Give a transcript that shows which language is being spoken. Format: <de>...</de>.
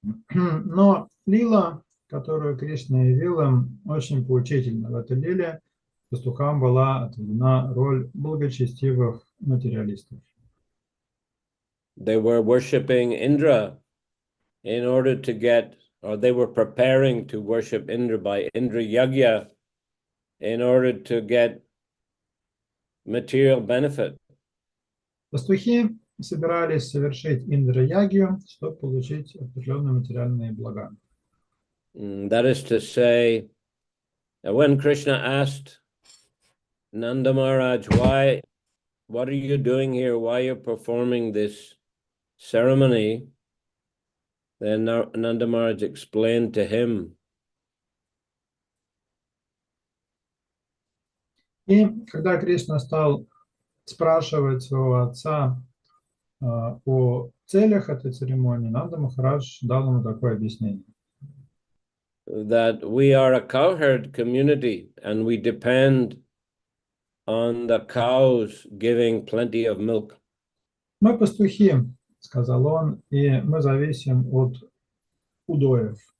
<ru>Но лила, которую Кришна явил им, очень поучительна. В этой лиле пастухам была отведена роль благочестивых материалистов.</ru> <en>They were worshipping Indra in order to get, or they were preparing to worship Indra by Indra Yagya in order to get material benefit.</en> <ru>Пастухи собирались совершить Индра-ягью, чтобы получить определенные материальные блага.</ru> <en>That is to say, when Krishna asked Nanda Maharaj, what are you doing here? Why are you performing this ceremony? Then Nanda Maharaj explained to him.</en> <ru>И когда Кришна стал спрашивать своего отца о целях этой церемонии, Нанда Махарадж дал ему такое объяснение.</ru> <en>That we are a cowherd community and we depend on the cows giving plenty of milk.</en> <ru>Мы пастухи, сказал он, и мы зависим от удоев.</ru>